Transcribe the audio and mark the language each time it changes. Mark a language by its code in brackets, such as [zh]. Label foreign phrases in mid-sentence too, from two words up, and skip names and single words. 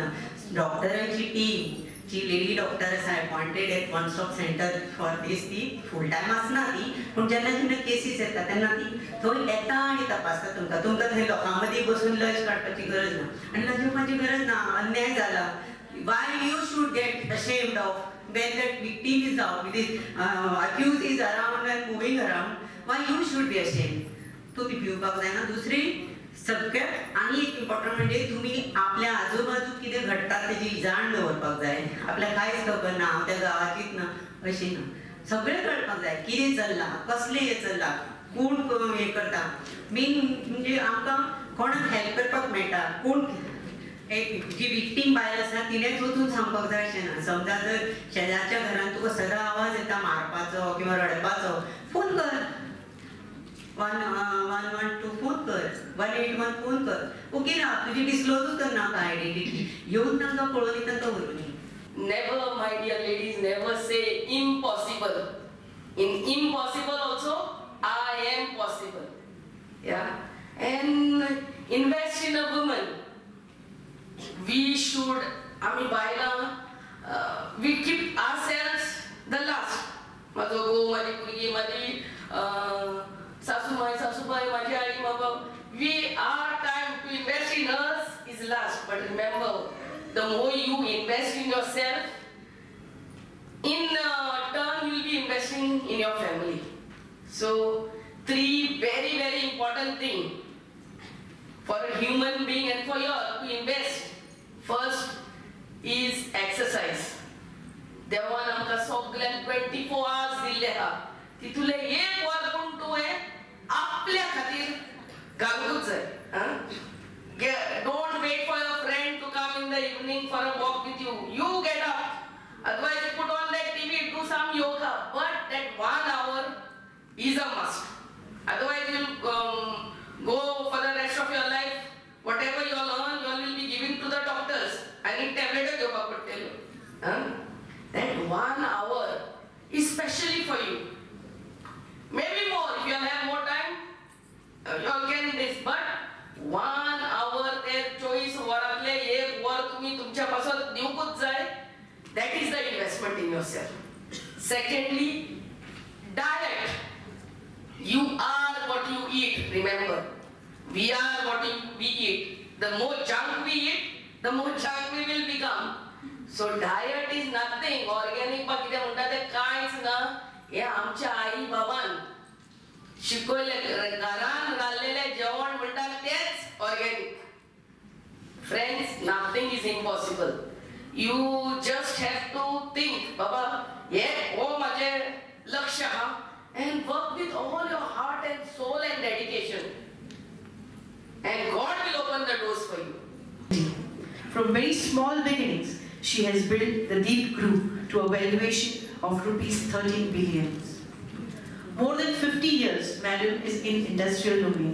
[kok] डॉक्टरांची टीम जी लेडी डॉक्टर आसा [en] appointed at One Stop Centre for this, [kok] ती [en] full time [kok] आसना ती, पूण जेन्ना जेन्ना केसीस येता तेन्ना ती थंय येता आनी तपासता. तुमकां थंय लोकां मदीं बसून लज काडपाची गरज ना आनी लज येवपाची गरज ना. अन्याय जाला, [en] why you should get ashamed of when that victim is out, accused is around and moving around, why you should be ashamed? [kok] तुम्ही भिवपाक जायना. दुसरी सगळ्यात आनी एक इम्पॉर्टंट म्हणजे तुम्ही आपल्या आजूबाजू कितें घडटा तेजी जाण दवरपाक जाय. आपल्याक कांयच खबर ना, हांव त्या गांवाचीच ना अशें ना. सगळें कळपाक जाय कितें चल्लां, कसलें हें चल्लां, कोण हें करता. मेन म्हणजे आमकां कोणाक हेल्प करपाक मेळटा, कोण एक जी विक्टीम बायल आसा तिणेच वचून सांगपाक जाय अशें ना. समजा जर शेजारच्या घरान तुका सदां आवाज येता मारपाचो किंवा रडपाचो, फोन कर, 112 फोन कर, 181 फोन कर. ओके ना, तुजी डिस्क्लोजूच करना का आयडेंटिटी, येवन तांकां पळोवन तांकां व्हरून. [en] Never, my dear ladies, never say impossible. In impossible also, I am possible. Yeah, and invest in a woman. We should, we keep ourselves the last. [kok] माझो घोव, माझी भुरगीं, माझी सासूबाई, माझी आई बाबा. [en] Our time to invest in us is last. But remember, the more you invest in yourself, in turn you will be investing in your family. So 3 very, very important things for a human being and for you to invest. First is exercise. [kok] देवान आमकां सगळ्यांक 24 hours दिल्ले आहा. तितूले 1 वर पूण तुवें आपल्या खातीर घालूंकूच जाय. [en] Don't wait for your friend to come in the evening for a walk with you. You get up. Otherwise, you put on that TV, do some yoga. But that 1 hour is a must. Otherwise, you'll go for the rest of your life. Whatever you learn, you will be giving to the doctors. I need tablet of yoga, but tell you. That 1 hour is specially for you. Maybe more if you have more time. You all can this, but 1 hour [kok] ते 24 वरांतले 1 वर तुम्ही तुमच्या पासून दिवकूच जाय. [en] That is the investment in yourself. Secondly, diet. You are what you eat. Remember, we are what we eat. The more junk we eat, the more junk we will become. So diet is nothing. [kok] Organic बा कितें म्हणटा ते कांयच ना. हे आमच्या आई बाबान शिकवले, घरान घाल्लेले जेवण म्हणतात तेच ऑर्गॅनिक. [en] Friends, nothing is impossible. You just have to think, [kok] बाबा हे हो माझे लक्ष्य हा, [en] and work with all your heart and soul and dedication, and God will open the doors for you. From very small beginnings, she has built the Deep Group to a valuation of rupees 13 billion. More than 50 years, Madam is in industrial domain.